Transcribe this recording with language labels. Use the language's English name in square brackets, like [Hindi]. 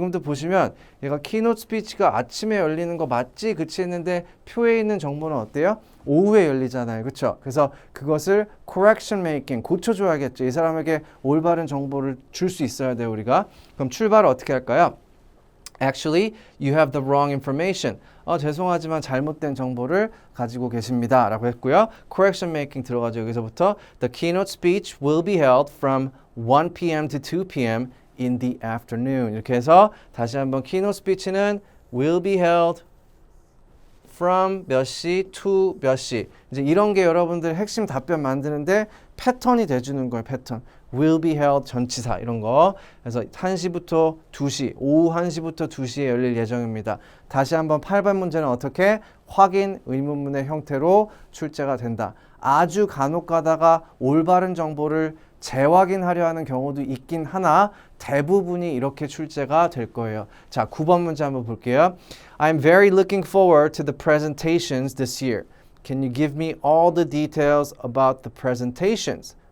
[Korean] 지금도 보시면 얘가 키노트 스피치가 아침에 열리는 거 맞지? 그치? 했는데 표에 있는 정보는 어때요? 오후에 열리잖아요. 그렇죠? 그래서 그것을 [English] correction making, [Korean] 고쳐줘야겠죠. 이 사람에게 올바른 정보를 줄 수 있어야 돼요, 우리가. 그럼 출발을 어떻게 할까요? [English] Actually, you have the wrong information. [Korean] 죄송하지만 잘못된 정보를 가지고 계십니다. 라고 했고요. [English] Correction making [Korean] 들어가죠. 여기서부터 [English] The keynote speech will be held from 1 p.m. to 2 p.m. in the afternoon. [Korean] 이렇게 해서 다시 한번 keynote speech는 [English] will be held from [Korean] 몇 시 to 몇 시. 이제 이런 게 여러분들 핵심 답변 만드는데 패턴이 돼주는 거예요. 패턴. [English] will be held [Korean] 전치사 이런 거. 그래서 1시부터 2시, 오후 1시부터 2시에 열릴 예정입니다. 다시 한번 8번 문제는 어떻게? 확인 의문문의 형태로 출제가 된다. 아주 간혹 가다가 올바른 정보를 재확인하려 하는 경우도 있긴 하나 대부분이 이렇게 출제가 될 거예요. 자, 9번 문제 한번 볼게요. [English] I'm very looking forward to the presentations this year. Can you give me all the details about the presentations?